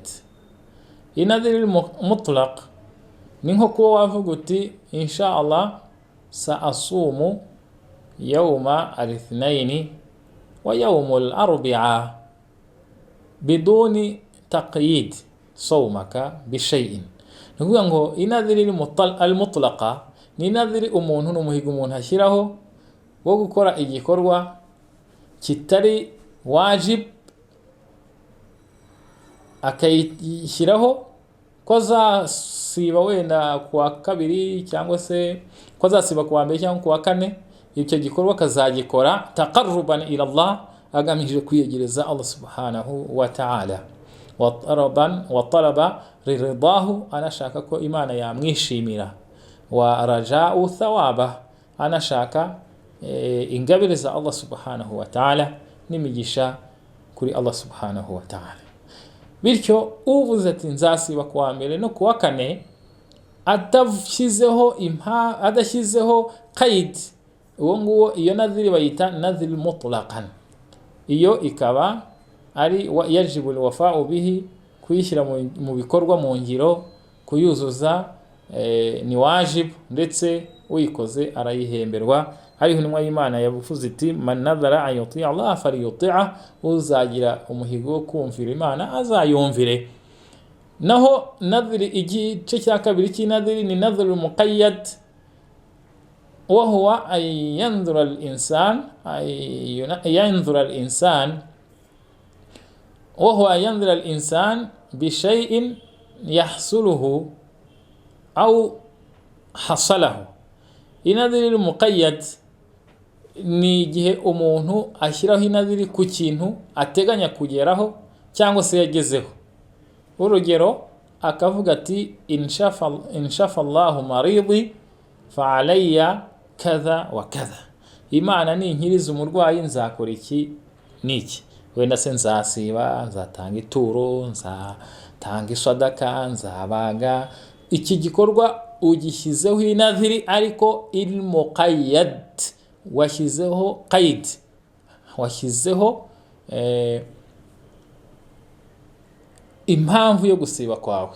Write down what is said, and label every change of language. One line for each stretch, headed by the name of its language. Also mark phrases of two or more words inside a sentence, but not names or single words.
Kinyarwanda: Inadhiri mutlaq ni nko kuba wavuga uti
Arabic: إن شاء الله سأصوم يوم الاثنين ويوم الأربعاء بدون تقييد صومك بشيء.
Kinyarwanda: Nukuvuga ngo inadhiri al-mutlaqa ni inadhiri umuntu n'umuhigo umuntu ashyiraho wo gukora igikorwa kitari wajib, akayishyiraho ko azasiba wenda kuwa kabiri cyangwa se ko azasiba kuwa mbere cyangwa kuwa kane. Icyo gikorwa kazagikora
Arabic: تقربا إلى الله,
Kinyarwanda: agamije kwiyegereza
Arabic: الله سبحانه وتعالى. وطلب رضاه,
Kinyarwanda: anashaka ko Imana yamwishimira.
Arabic: ورجاء ثواب,
Kinyarwanda: anashaka ingabire za
Arabic: الله سبحانه وتعالى
Kinyarwanda: n'imigisha kuri
Arabic: الله سبحانه وتعالى.
Kinyarwanda: Bityo uvuze ati nzasiba kuwa mbere no kuwa kane, adashyizeho qaid, uwo nguwo iyo nadhiri bayita nadhiri mutlaqan. Iyo ikaba ari
Arabic: يجب الوفاء به,
Kinyarwanda: kuyishyira mu bikorwa mu ngiro, kuyuzuza ni wajib, ndetse uyikoze arayihemberwa. Hariho intumwa y'Imana yavuze iti,
Arabic: من نذر أن يطيع الله فليطع,
Kinyarwanda: uzagira umuhigo wo kumvira Imana azayumvire. Naho nadhiri igice cya kabiri cy'inadhiri ni
Arabic: نذر مقيد وهو أن ينذر الإنسان بشيء يحصله أو حصله.
Kinyarwanda: Inadhiri muqayyad ni igihe umuntu ashyiraho inadhiri ku kintu ateganya kugeraho cyangwa se yagezeho. Urugero, akavuga ati
Arabic: إن شفى الله مريضي فعلي كذا وكذا,
Kinyarwanda: Imana ninkiriza umurwayi nzakora iki niki, wenda se nzasiba, nzatanga ituro, nzatanga isadaka, nzabaga. Iki gikorwa ugishyizeho inadhiri, ariko
Arabic: المقيد,
Kinyarwanda: washyizeho qaid, washyizeho impamvu yo gusiba kwawe.